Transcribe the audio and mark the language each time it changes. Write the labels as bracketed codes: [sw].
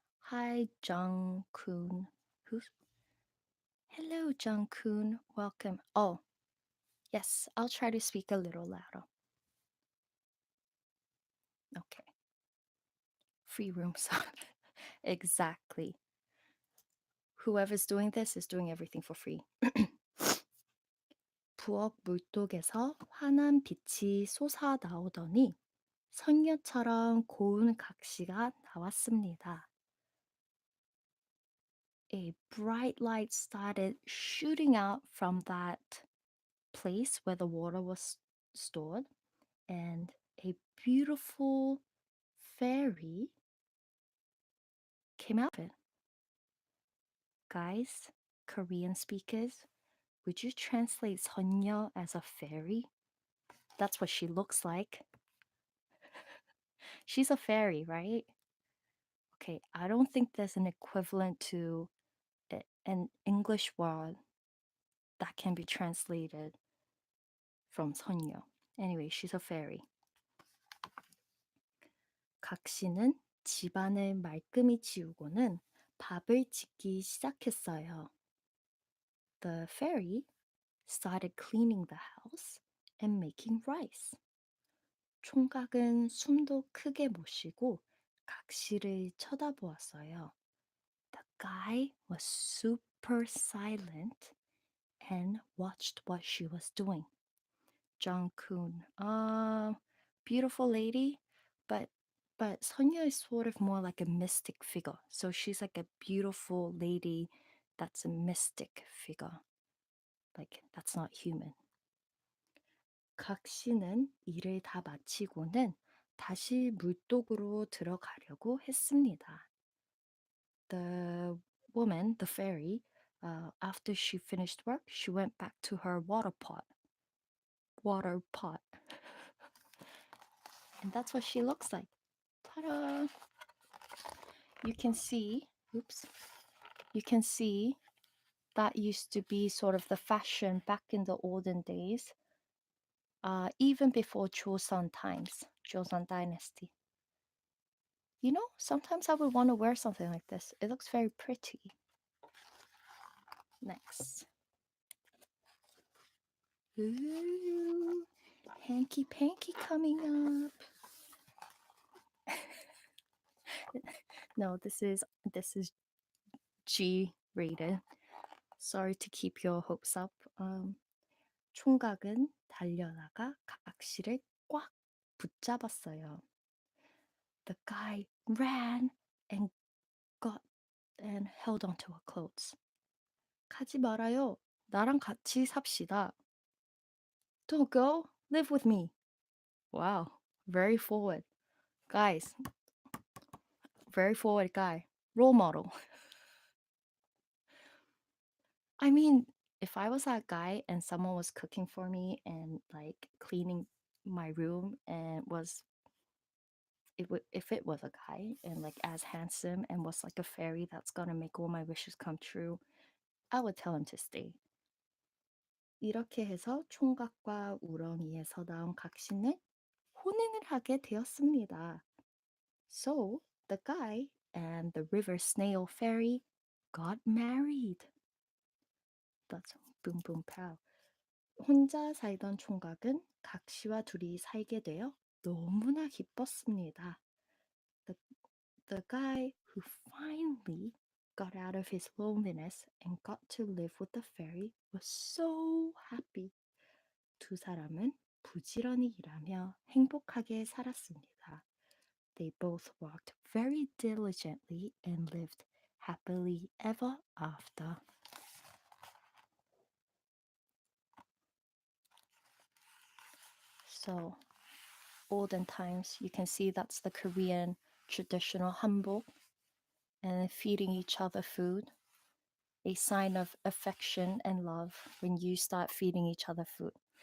[en] Hi, Jung-kun. Who's? Hello, Jung-kun. Welcome. Oh, yes, I'll try to speak a little louder. Okay. Free room sub. Exactly. Whoever's doing this is doing everything for free. [ko] 부엌 물독에서 환한 빛이 솟아 나오더니 선녀처럼 고운 각시가 나왔습니다. [en] A bright light started shooting out from that place where the water was stored, and a beautiful fairy came out of it. Guys, Korean speakers, would you translate 선녀 as a fairy? That's what she looks like. She's a fairy, right? Okay, I don't think there's an equivalent to an English word that can be translated from 선녀. Anyway, she's a fairy. [ko] 각시는 집안을 말끔히 치우고는 밥을 짓기 시작했어요. [en] The fairy started cleaning the house and making rice. [ko] 총각은 숨도 크게 못 쉬고 각시를 쳐다보았어요. [en] The guy was super silent and watched what she was doing. Jung-kun, beautiful lady, but Sonia is sort of more like a mystic figure. So she's like a beautiful lady that's a mystic figure. Like that's not human. [ko] 각시는 일을 다 마치고는 다시 물독으로 들어가려고 했습니다. [en] The woman, the fairy, after she finished work, she went back to her water pot. And that's what she looks like. Ta-da! You can see, you can see that used to be sort of the fashion back in the olden days, even before Joseon times, Joseon dynasty. You know, sometimes I would want to wear something like this. It looks very pretty. Next. Ooh, hanky panky coming up. No, this is G rated. Sorry to keep your hopes up. [ko] 총각은 달려나가 각시를 꽉 붙잡았어요. [en] The guy ran and got and held onto her clothes. [ko] 가지 말아요. 나랑 같이 삽시다. [en] Don't go. Live with me. Wow, very forward. Guys, very forward guy. Role model. I mean, if I was that guy and someone was cooking for me and like cleaning my room and was if it was a guy and like as handsome and was like a fairy that's gonna make all my wishes come true, I would tell him to stay. [ko] 이렇게 해서 총각과 우렁이에서 나온 각시는 혼인을 하게 되었습니다. [en] So the guy and the river snail fairy got married. That's boom boom pow. [ko] 혼자 살던 총각은 각시와 둘이 살게 되어 너무나 기뻤습니다. [en] The guy who finally got out of his loneliness and got to live with the fairy was so happy. [ko] 두 사람은 부지런히 일하며 행복하게 살았습니다. [en] They both worked very diligently and lived happily ever after. So, olden times, you can see that's the Korean traditional hanbok, and feeding each other food, a sign of affection and love when you start feeding each other food.